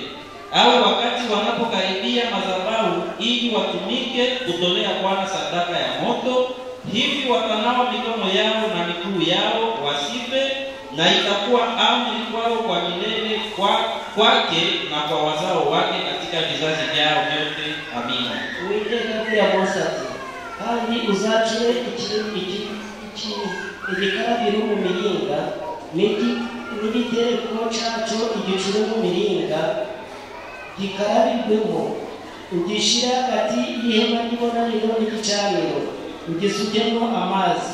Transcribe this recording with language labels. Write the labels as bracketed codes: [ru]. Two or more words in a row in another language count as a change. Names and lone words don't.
[sw] Au wakati wanapokaribia madhabahu ili watumike kutolea Bwana sadaka ya moto, hivi watanawa mikono yao na miguu yao wasife, na itakuwa amri kwao kwa milele kwake na kwa wazao wake katika vizazi vyao vyote. Amina. [rn] Uwiteka ya Mosati kandi uzacure igikarabiro mu miringa n'igitereko caco igicure mu miringa gikarabirwemo, ugishira hagati y'ihema ry'ibonaniro n'igicaniro, ugisukemo amazi.